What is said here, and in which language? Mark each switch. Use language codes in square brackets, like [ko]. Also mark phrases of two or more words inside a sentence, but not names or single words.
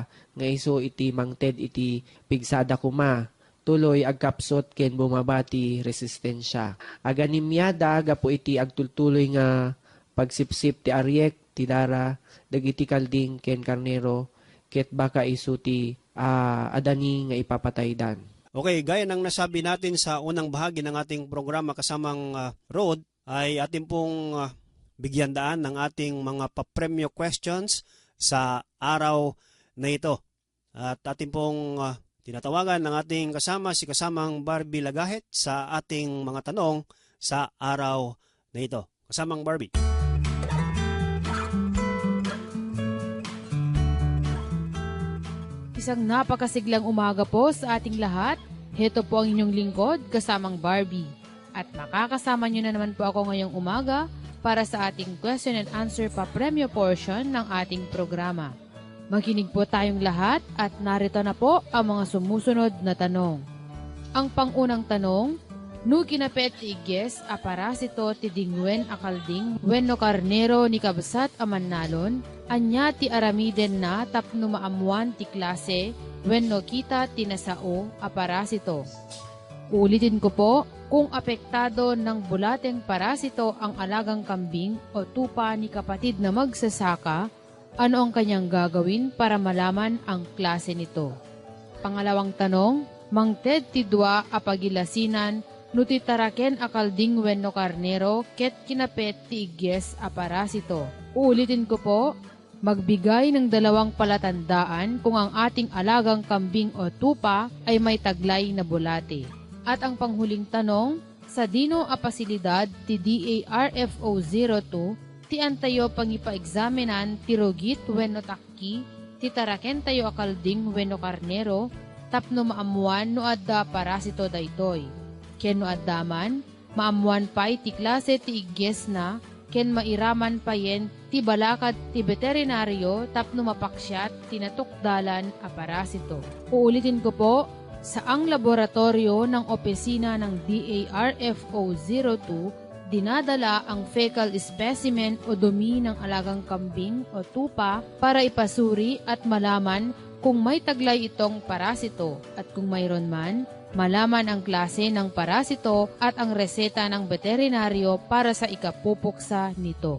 [ilo] Nga iso iti mangted iti pigsada kuma. Tuloy agkapsot ken bumabati resistensya. Aganimyada gapo iti agtultuloy nga pagsipsip ti aryek ti dara dagiti kalding ken karnero ket baka isu ti adani nga ipapataydan. [tl] Okay, gaya ng nasabi natin sa unang bahagi ng ating programa kasamang Road, ay ating pong bigyan daan ng ating mga papremyo questions sa araw na ito. At ating pong tinatawagan ng ating kasama, si kasamang Barbie Lagahet sa ating mga tanong sa araw na ito. Kasamang Barbie. Isang napakasiglang umaga po sa ating lahat. Heto po ang inyong lingkod, kasamang Barbie. At makakasama nyo na naman po ako ngayong umaga para sa ating [en] question and answer [tl] pa-premyo portion ng ating programa. Makinig po tayong lahat at narito na po ang mga sumusunod na tanong. Ang pangunang tanong, [ilo] nu kinapet ti igges a parasito ti dingwen a kalding wenno karnero ni kabsat a mannalon anya ti aramiden na tapno maamuan ti klase wenno kita tinasao a parasito. [tl] Uulitin ko po, kung apektado ng bulateng parasito ang alagang kambing o tupa ni kapatid na magsasaka, ano ang kanyang gagawin para malaman ang klase nito? Pangalawang tanong, [ilo] mangted ti dua a pagilasinan no titaraken akalding wenno karnero ket kinapet ti igges a parasito. [tl] Uulitin ko po, magbigay ng dalawang palatandaan kung ang ating alagang kambing o tupa ay may taglay na bulate. At ang panghuling tanong, [ilo] sa dino a pasilidad ti DARFO 02, ti antayo pangipa-examinan ti rugit wenno takki, ti taraken tayo akalding wenno karnero, tapno maamuan no adda parasito daytoy. Ken no addaman, maamuan pay ti klase ti igges na, ken mairaman payen ti balakad ti veterinaryo tapno mapaksyat tinatukdalan a parasito. [tl] Uulitin ko po, saang laboratorio ng opisina ng DARFO 02 dinadala ang [en] fecal specimen [tl] o dumi ng alagang kambing o tupa para ipasuri at malaman kung may taglay itong parasito at kung mayroon man, malaman ang klase ng parasito at ang reseta ng veterinaryo para sa ikapupuksa nito.